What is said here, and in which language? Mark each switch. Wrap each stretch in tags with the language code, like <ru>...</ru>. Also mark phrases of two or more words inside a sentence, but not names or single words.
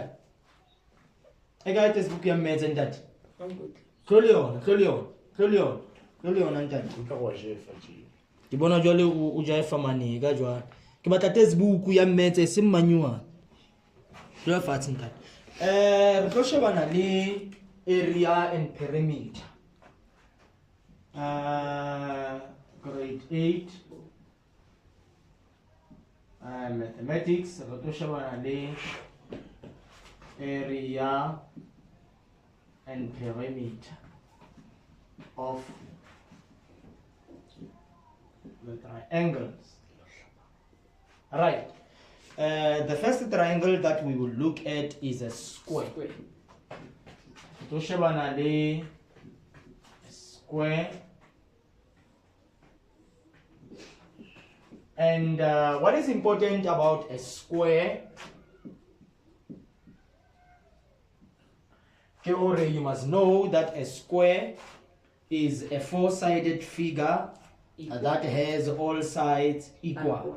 <st>E kae textbook ya metse ntate? Tlole yona ntate. Ke bona jwale o jaifa mane ka jwang. Ke batla textbook ya metse se mmanyuwa. Jwa fatshe ntate. Re tlo shebana le</st> <en>area and perimeter. Grade 8 mathematics.</en> <st>Re tlo shebana le</st> <en>area and perimeter of the triangles. Right. The first triangle that we will look at is a square.</en> <st>To shebana le square.</st> <en>And what is important about a square? You must know that a square is a four-sided figure that has all sides equal.</en>